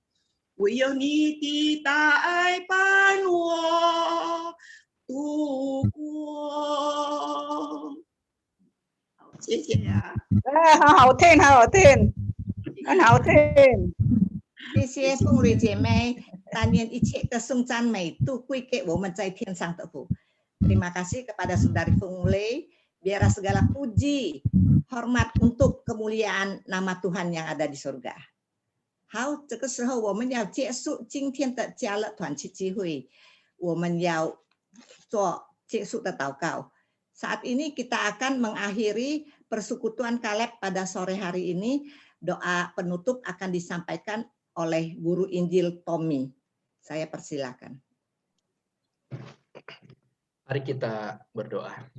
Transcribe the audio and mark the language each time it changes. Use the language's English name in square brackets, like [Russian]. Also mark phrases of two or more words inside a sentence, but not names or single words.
[Chinese] 唯有你的大爱伴我度过。好，谢谢呀。很好听，很好听，很好听。谢谢凤蕊姐妹，但愿一切的颂赞美都归给我们在天上的父。 [Indonesian] Terima kasih kepada Saudari Fungli. Biarlah segala puji, hormat untuk kemuliaan nama Tuhan yang ada di surga. [Chinese] 好，这个时候我们要结束今天的家乐团契机会，我们要做结束的祷告。 [Indonesian] Saat ini kita akan mengakhiri persekutuan Kaleb pada sore hari ini. Doa penutup akan disampaikan oleh Guru Injil Tommy. Saya persilakan. Mari kita berdoa.